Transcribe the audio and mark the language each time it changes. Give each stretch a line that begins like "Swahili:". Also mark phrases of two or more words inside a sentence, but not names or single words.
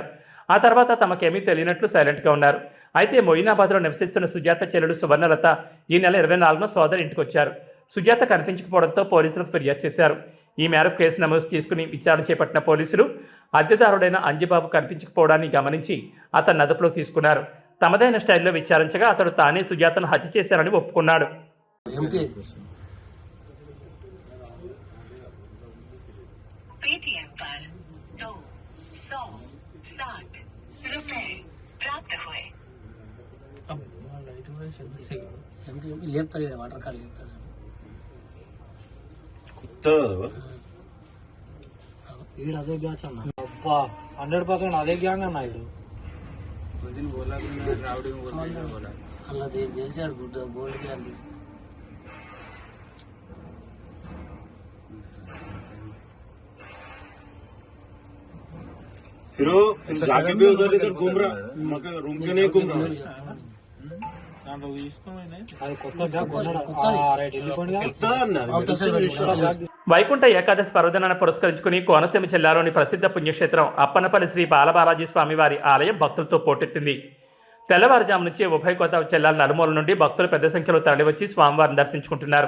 Telugu: ఆ తర్వాత తమకేమీ తెలియనట్లు సైలెంట్గా ఉన్నారు. అయితే మొయినాబాద్లో నివసిస్తున్న సుజాత చెల్లెడు సువర్ణలత ఈ నెల 24న సోదరి ఇంటికి వచ్చారు. సుజాత కనిపించకపోవడంతో పోలీసులకు ఫిర్యాదు చేశారు. ఈ మేరకు కేసు నమోదు చేసుకుని విచారణ చేపట్టిన పోలీసులు అద్దెదారుడైన అంజిబాబు కనిపించకపోవడాన్ని గమనించి అతన్ని అదుపులోకి తీసుకున్నారు. తమదైన స్టైల్లో విచారించగా అతడు తానే సుజాతను హత్య చేశారని ఒప్పుకున్నాడు.
Hindi: पेटीएम पर 260 रुपए प्राप्त हुए।
English: water card
Telugu: ఈడు అదే బ్యాచ్ అన్న. అబ్బా 100% అదే గ్యాంగ్ అన్న. ఈడు అలా తెలిసాడు
English: gold gang.
Hindi: फिर जाके भी उधर इधर घूम रहा, मगर रूम के नहीं घूम रहा.
Telugu: అది కొత్త బ్యాగ్ కొన్నాడు. రైట్ వైకుంఠ ఏకాదశి పర్వదినాన్ని పురస్కరించుకుని కోనసీమ జిల్లాలోని ప్రసిద్ధ పుణ్యక్షేత్రం అప్పనపల్లి శ్రీ బాలబాలాజీ స్వామివారి ఆలయం భక్తులతో పోటెత్తింది. తెల్లవారుజాము నుంచి ఉభయ గోదావరి జిల్లాల నలుమూల నుండి భక్తులు పెద్ద సంఖ్యలో తరలివచ్చి స్వామివారిని దర్శించుకుంటున్నారు.